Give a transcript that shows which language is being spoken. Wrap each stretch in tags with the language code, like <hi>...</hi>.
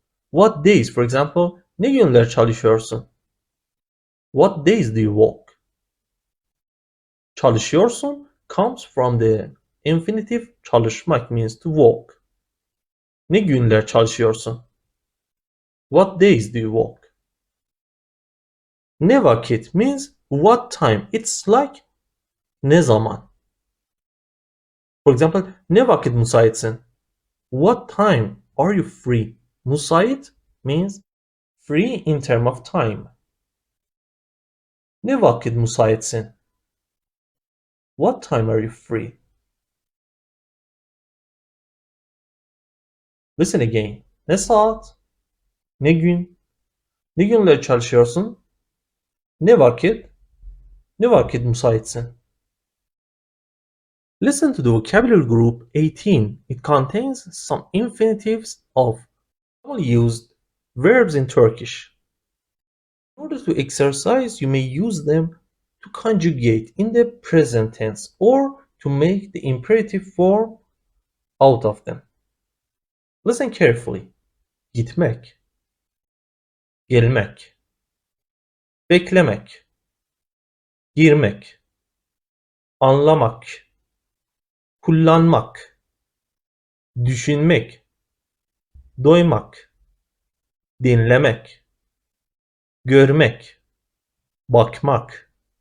<en>What days, for example,</en> <tr>ne günler çalışıyorsun?</tr> <en>What days do you work? Çalışıyorsun comes from the infinitive çalışmak means to work.</en> <tr>Ne günler çalışıyorsun?</tr> <en>What days do you work? Ne vakit means what time. It's like ne zaman. For example,</en> <tr>ne vakit müsaitsin?</tr> <en>What time are you free? Müsait means free in term of time.</en> <tr>Ne vakit müsaitsin?</tr> <en>What time are you free? Listen again.</en> <tr>Ne saat? Ne gün? Ne günler çalışıyorsun? Ne vakit? Ne vakit müsaitsin?</tr> <en>Listen to the vocabulary group 18. It contains some infinitives of used verbs in Turkish. In order to exercise, you may use them to conjugate in the present tense or to make the imperative form out of them. Listen carefully.</en> <tr>Gitmek, gelmek, beklemek, girmek, anlamak, kullanmak, düşünmek, doymak, dinlemek, görmek, bakmak.</tr>